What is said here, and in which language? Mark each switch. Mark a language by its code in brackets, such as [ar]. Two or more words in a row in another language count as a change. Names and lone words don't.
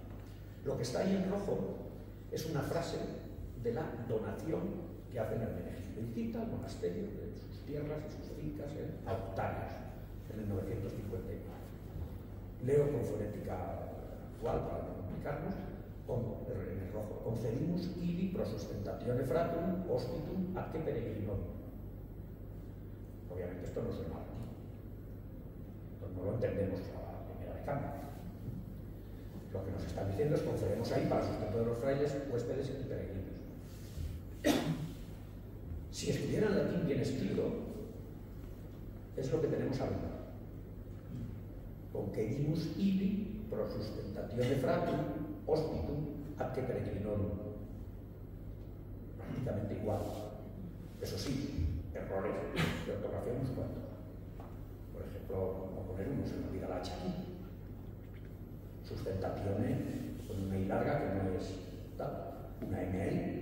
[es] Lo que está ahí en rojo es una frase de la donación que hacen al Menegildo y cita al monasterio de sus tierras y sus fincas a Octavius en el 954. Leo con fonética actual para no complicarnos, en el rojo: [la] concedimus ibi pro sustentatione fratum hospitum atque peregrinum. [es] Obviamente esto no suena latín, entonces no lo entendemos a la primera de cambio. Lo que nos están diciendo es: concedemos ahí para sustento de los frailes, huéspedes y peregrinos. Si estuviera en latín bien escrito, es lo que tenemos arriba. [la] Concedimus ibi pro sustentatione fratum hospitum atque peregrinorum. [es] Prácticamente igual. Eso sí, errores de ortografía unos cuantos. Por ejemplo, vamos a poner uno, se me olvida la H aquí. Sustentatione con una I larga que no es tal, una M ahí.